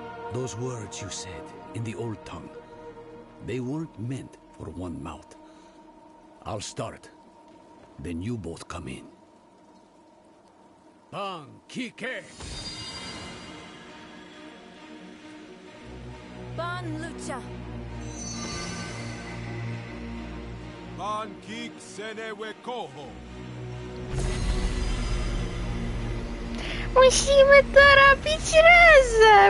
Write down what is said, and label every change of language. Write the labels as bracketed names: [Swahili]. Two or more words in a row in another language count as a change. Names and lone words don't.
[English] Those words you said in the old tongue, they weren't meant for one mouth. I'll start. Then you both come in. Pan Kike! Ban Lucha. Pan Kik Senewe Koho. [Polish] Musimy to robić razem!